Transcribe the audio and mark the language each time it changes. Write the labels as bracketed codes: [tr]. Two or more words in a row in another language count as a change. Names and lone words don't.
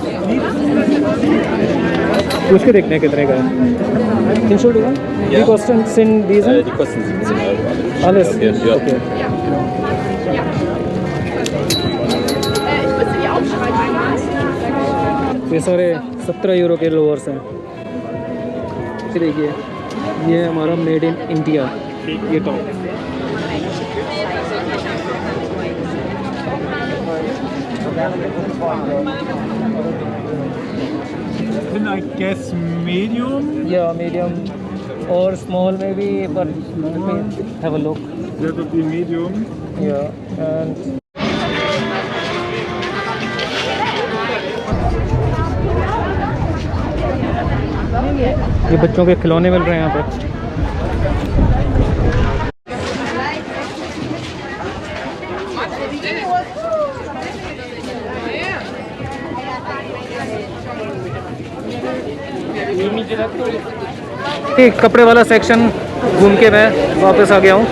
[hi] पूछ के देखते हैं कितने का है। [de] Die kosten sind diese? Die kosten 17 €. Alles? Okay, ja. [hi] Okay. ये सारे €17 के लोअर्स हैं। देखिए ये है हमारा [en] made in India [hi] ये टॉप। [en] Then I guess medium. [hi] या मीडियम और स्मॉल में भी, पर [en] have a look. That would be medium. [hi] या एंड ये बच्चों के खिलौने मिल रहे हैं यहाँ पे। एक कपड़े वाला सेक्शन घूम के मैं वापस आ गया हूँ।